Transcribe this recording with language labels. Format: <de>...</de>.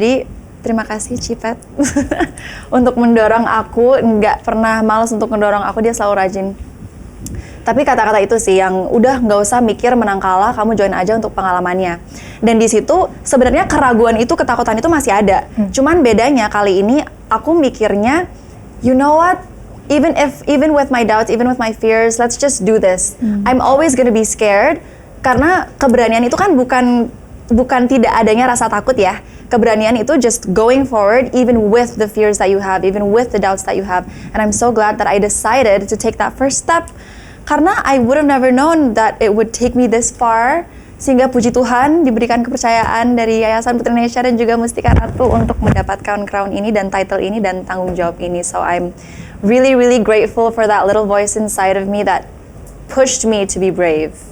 <id>Jadi terima kasih Cipet untuk mendorong aku, nggak pernah malas untuk mendorong aku, dia selalu rajin. Tapi kata-kata itu sih yang udah nggak usah mikir menang kalah, kamu join aja untuk pengalamannya. Dan di situ sebenarnya keraguan itu, ketakutan itu masih ada. Cuman bedanya kali ini aku mikirnya,</id> <en>you know what? Even with my doubts, even with my fears, let's just do this. I'm always gonna be scared</en> <id>karena keberanian itu kan bukan tidak adanya rasa takut ya. Keberanian itu</id> <en>just going forward even with the fears that you have, even with the doubts that you have. And I'm so glad that I decided to take that first step. Karena I would have never known that it would take me this far.</en> <id>Sehingga puji Tuhan diberikan kepercayaan dari Yayasan Putri Indonesia dan juga Mustika Ratu untuk mendapatkan crown ini dan title ini dan tanggung jawab ini.</id> <en>So I'm really grateful for that little voice inside of me that pushed me to be brave.</en>